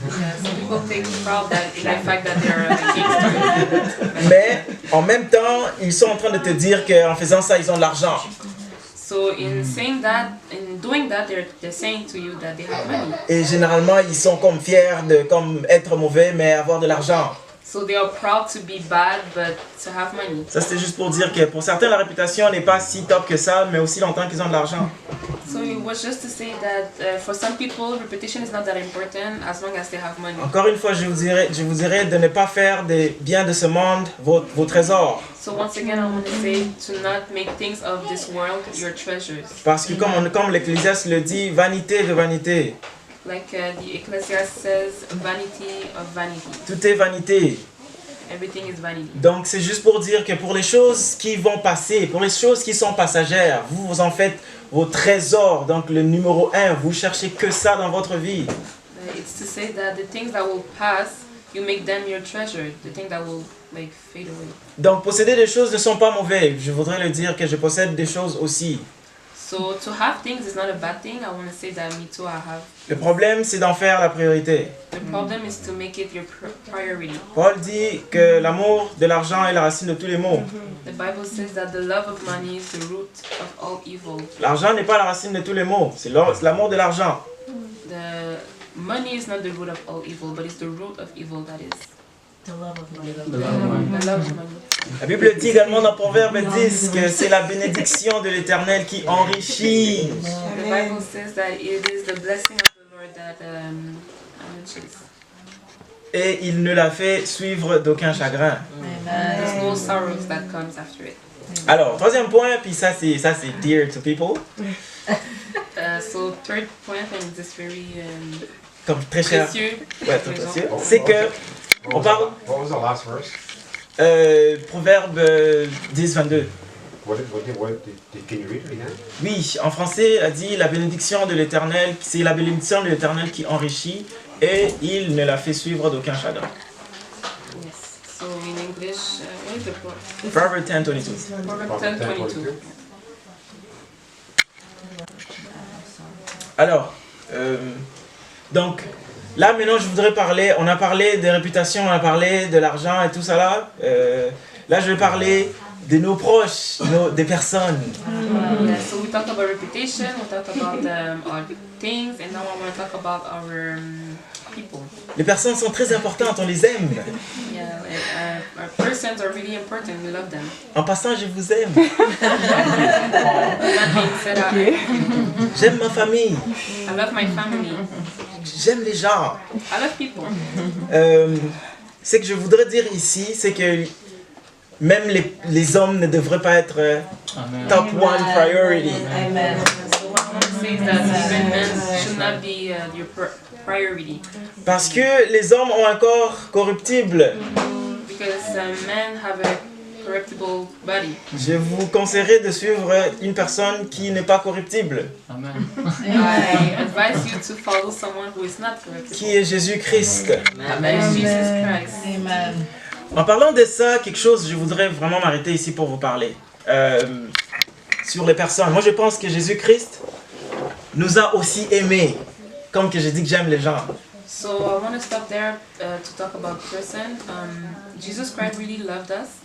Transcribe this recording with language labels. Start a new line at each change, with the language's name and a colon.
English: Yeah, some people take proud that in the fact that they're gangsters.
French: Mais en même temps, ils sont en train de te dire qu'en faisant ça, ils ont de l'argent.
English: So in saying that, in doing that, they're saying to you that they have money.
French: Et généralement, ils sont comme fiers de comme être mauvais mais avoir de l'argent.
English: So they are proud to be bad, but to have money.
French: Ça c'était juste pour dire que pour certains la réputation n'est pas si top que ça, mais aussi longtemps qu'ils ont de l'argent.
English: So it was just to say that for some people, reputation is not that important as long as they have money.
French: Encore une fois, je vous dirais de ne pas faire des biens de ce monde vos trésors.
English: So once again, I want to say to not make things of this world your treasures.
French: Parce que comme l'Ecclésiaste le dit, vanité de vanité.
English: Like the Ecclesiastes says, vanity of vanity.
French: Tout est vanité.
English: Everything is vanity.
French: Donc c'est juste pour dire que pour les choses qui vont passer, pour les choses qui sont passagères, vous en faites vos trésors. Donc le numéro 1, vous cherchez que ça dans votre vie.
English: It's to say that the things that will pass, you make them your treasure. The things that will like fade away.
French: Donc posséder des choses ne sont pas mauvais. Je voudrais le dire que je possède des choses aussi.
English: So to have things is not a bad thing. I want to say that me too, I have.
French: Le problème, c'est d'en faire la priorité.
English: The problem is to make it your priority.
French: Paul dit que l'amour de l'argent est la racine de tous les maux.
English: The Bible says that the love of money is the root of all evil.
French: L'argent n'est pas la racine de tous les maux, c'est l'amour de l'argent.
English: The money is not the root of all evil, but it's the root of evil that is. The love of money. The love of money.
French: La Bible dit également dans Proverbe 10 que c'est la bénédiction de l'Éternel qui enrichit.
English: The Bible says that it is the blessing of the Lord that enriches.
French: Et il ne la fait suivre d'aucun chagrin.
English: There's no sorrows that comes after it.
French: Alors, troisième point, puis ça c'est
English: dear to people, So third point, and this very
French: comme très cher. précieux. Ouais, très précieux. C'est que on parle
English: What was the last verse?
French: Proverbe 10, 22.
English: Can you read it again?
French: Oui, en français, elle dit la bénédiction de l'Éternel, c'est la bénédiction de l'Éternel qui enrichit et il ne la fait suivre d'aucun chagrin.
English: Yes. So in English, what is the quote? Proverbs 10:22. Proverbs 10:22.
French: Alors, donc, là maintenant je voudrais parler, on a parlé des réputations, on a parlé de l'argent et tout ça là. Là je vais parler de nos proches, des personnes.
English: Yeah, so we talked about reputation, we talked about our things, and now I want to talk about our people.
French: Les personnes sont très importantes, on les aime.
English: Yeah, like, our persons are really important, we love them.
French: En passant, je vous aime.
English: That being said,
French: J'aime ma famille.
English: I love my family.
French: J'aime les gens.
English: I love people.
French: Ce que je voudrais dire ici, c'est que même les hommes ne devraient pas être
English: top one priority. Amen. So what I want to say is that even men should not be your priority.
French: Parce que les hommes ont un corps corruptible.
English: Because men have a corruptible body.
French: Je vous conseillerais de suivre une personne qui n'est pas corruptible,
English: I advise you to follow someone who is not corruptible.
French: qui est Jésus-Christ.
English: That is Jesus Christ. Amen.
French: En parlant de ça, quelque chose, je voudrais vraiment m'arrêter ici pour vous parler. Sur les personnes. Moi, je pense que Jésus-Christ nous a aussi aimés. Comme que j'ai dit que j'aime les gens.
English: So I want to stop there to talk about person. Jesus Christ really loved us.